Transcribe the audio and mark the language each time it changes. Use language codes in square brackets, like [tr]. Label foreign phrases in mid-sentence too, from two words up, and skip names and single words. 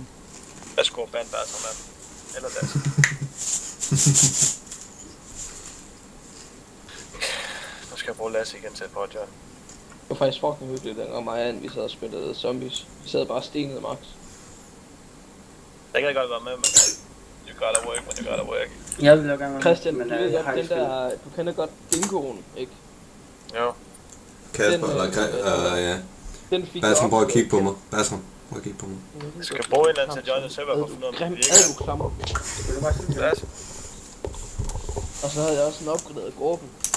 [da] Jeg skulle bande bare som mand. Eller das. Nu skal jeg bruge Lasse igen til et projekt. Det var faktisk fucking hyggeligt, dengang mig og Ann, vi sad og spillede zombies. Vi sad bare stenet max. Jeg kan godt være med, men [en] you gotta work when you gotta work. [da] Jeg vil jo gerne være Christian, med, du men ved jeg godt, har den ikke spillet. der, du kender godt dingoen, ikke? Jo. Kasper, Den, ja. Den fik Bassen, prøv at kigge på mig. Bassen, prøv at kigge på mig. Jeg skal bruge en eller anden til at joine server for at finde ud af, om det virker. du klammer. Vil du bare sige det? Lasse? Og så havde jeg også en opgraderet gruppen.